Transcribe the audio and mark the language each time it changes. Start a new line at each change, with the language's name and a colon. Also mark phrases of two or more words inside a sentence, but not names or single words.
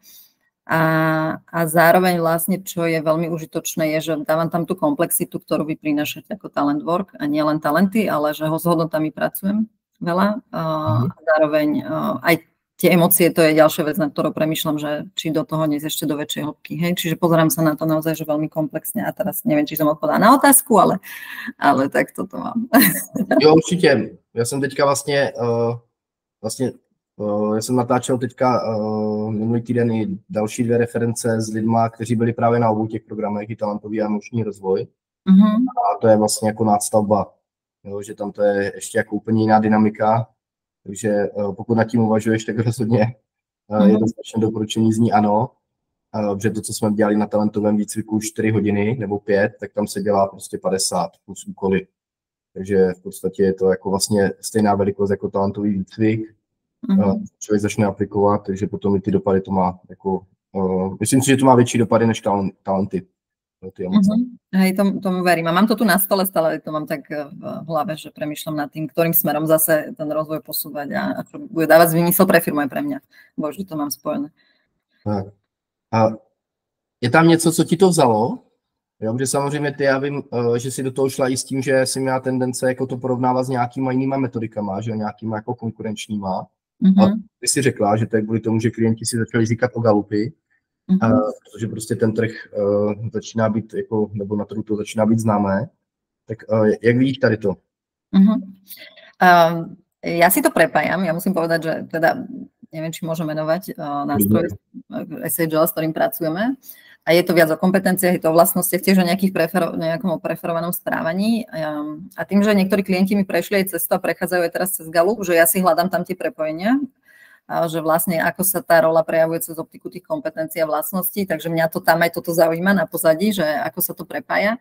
Slovak: A zároveň vlastne, čo je veľmi užitočné, je, že dávam tam tú komplexitu, ktorú vy prinášate ako talent work a nie len talenty, ale že ho s hodnotami pracujem veľa. A zároveň aj tie emócie, to je ďalšia vec, na ktorou premýšľam, že či do toho nie ešte do väčšej hĺbky. Hej? Čiže pozerám sa na to naozaj, že veľmi komplexne a teraz neviem, či som odpovedala na otázku, ale tak toto mám.
Czech: Jo, určitě. Já jsem teďka vlastně já jsem natáčel teďka minulý týden i další 2 reference s lidma, kteří byli právě na obou těch programech, i talentový a emoční rozvoj. A to je vlastně jako nástavba, jo, že tam to je ještě jako úplně jiná dynamika. Takže pokud nad tím uvažuješ, tak rozhodně jednoznačně doporučení zní ano. Protože to, co jsme dělali na talentovém výcviku 4 hodiny nebo 5, tak tam se dělá prostě 50 plus úkoly. Takže v podstatě je to jako vlastně stejná velikost jako talentový výcvik. Člověk začne aplikovat, takže potom i ty dopady to má jako, myslím si, že to má větší dopady než talenty.
Slovak: Hej, tomu verím. A mám to tu na stole, stále to mám tak v hlave, že premýšľam nad tým, ktorým smerom zase ten rozvoj posúvať a čo bude dávať zmysel pre firmu aj pre mňa. Bože, to mám spojené.
Czech: A je tam něco, co ti to vzalo? Jo, protože samozřejmě ty, já vím, že si do toho šla i s tím, že jsi měla tendence jako to porovnávat s nějakýma jinýma metodikama, že nějakýma jako konkurenčníma. A ty si řekla, že to je kvůli tomu, že klienti si začali říkat o Galupy, protože prostě ten trh začíná být, jako, nebo na trhu to začíná být známé. Tak jak vidíš tady to?
Slovak: Ja si to prepájam, ja musím povedať, že teda neviem, či môžem menovať nástroj SHL, s ktorým pracujeme. A je to viac o kompetenciách, je to o vlastnostiach, tiež o nejakom preferovanom správaní. A tým, že niektorí klienti mi prešli aj cestu a prechádzajú aj teraz cez Galup, že ja si hľadám tam tie prepojenia, že vlastne ako sa tá rola prejavuje cez optiku tých kompetencií a vlastností, takže mňa to tam aj toto zaujíma na pozadí, že ako sa to prepája.